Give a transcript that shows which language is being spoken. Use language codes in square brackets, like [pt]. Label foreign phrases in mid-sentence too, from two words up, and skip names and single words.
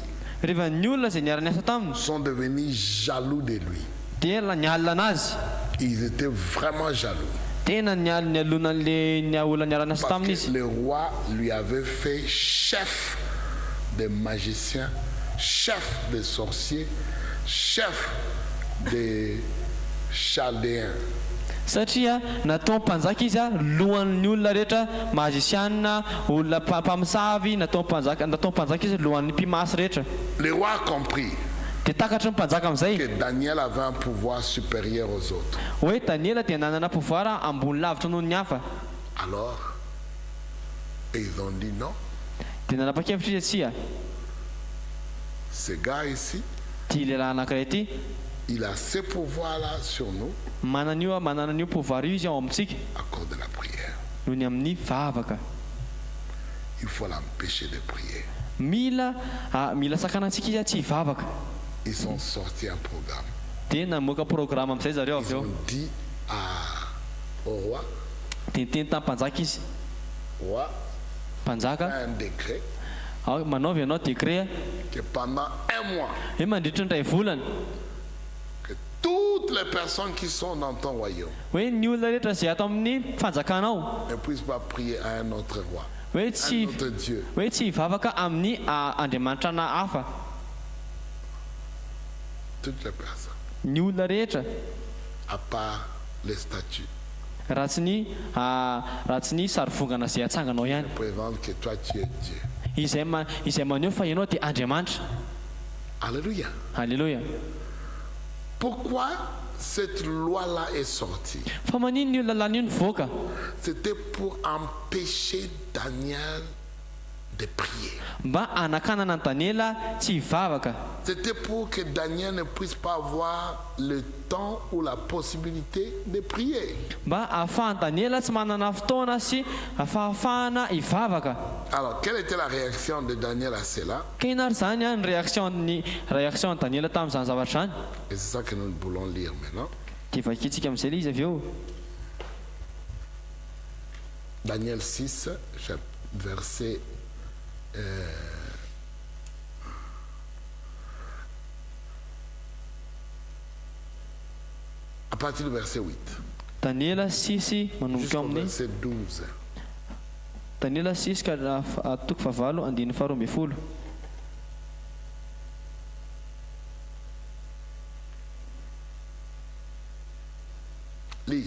[mg] ny olona izay niara-niasa taminy [fr] sont devenus jaloux de lui. [mg] dia nialina anazy [fr] Ils étaient vraiment jaloux. [mg] tena nialona an'le olona niara-niasa taminy [fr] Parce que [mg] izy [fr] le roi lui avait fait chef des magiciens, chef des sorciers, chef des chaldéens. [mg] satria natao mpanjaka izy a lohan'ny olona rehetra magicianina olona mpamosavy natao mpanjaka izy lohan'ny mpimasy rehetra [fr] Le roi a compris [mg] dia takatry ny mpanjaka amin'izay [fr] que Daniel avait un pouvoir supérieur aux autres. [mg] hoe Daniela dia nanana pouvoir ambony lavitra noho ny hafa [fr] Alors, ils ont dit non, [mg] dia nanapa-kevitra izy atsia [fr] ce gars ici, [mg] tia lehilahy anankiray ity [fr] il a ce pouvoir-là sur nous [mg] manana an'io pouvoir io izy ao amintsika [fr] à cause de la prière. [mg] noho ny amin'ny vavaka [fr] Il faut l'empêcher de prier. [mg] mila sakanantsika izy a tsy hivavaka [fr] Ils ont sorti un programme. [mg] dia namoaka programme amin'izay zareo avy [fr] Ils [mg] eo [fr] ont dit au roi, [mg] dia niteny tamin'ny mpanjaka izy [fr] roi, [mg] mpanjaka [fr] un décret [mg] manaovy ianao décret [fr] que pendant un mois, [mg] hoe mandritra ny ray volana [fr] que toutes les personnes qui sont dans ton royaume [mg] hoe ny olona rehetra izay ato amin'ny fanjakanao [fr] ne puissent pas prier à un autre roi, [mg] hoe [fr] un [mg] tsy [fr] autre Dieu. [mg] hoe tsy hivavaka amin'ny andriamanitra na hafa [fr] Toutes les personnes, [mg] ny olona rehetra [fr] à part les statues, [mg] raha tsy ny sarivongana izay atsanganao ihany [fr] présentent que toi tu es Dieu. [mg] izay maneho fa ianao dia andriamanitra. Alléluia. Alléluia. [fr] Pourquoi cette loi-là est sortie? [mg] Fa manino ny olona lany io nivoaka [fr] C'était pour empêcher Daniel de prier. [mg] mba anakanana ny Daniela tsy hivavaka. [fr] C'était pour que Daniel ne puisse pas avoir le temps ou la possibilité de prier. [mg] Mba ahafahan'ny Daniela tsy manana fotoana sy ahafahana hivavaka. [fr] Alors, quelle était la réaction de Daniel à cela? [mg] Kenary zany ny réaction ny Daniela tamin'izany zavatra zany. [fr] Et c'est ça que nous voulons lire maintenant. [mg] Dia vakintsika amin'izay ilay izy avy eo. [fr] Daniel 6, verset à partir du verset 8 [mg] Daniela 6 manomboka [fr] jusqu'au [mg] amin'ny [fr] verset 12. [mg] Daniela 6 ka atoko favalo andiny faharoa ambin'ny folo. [fr] Lis,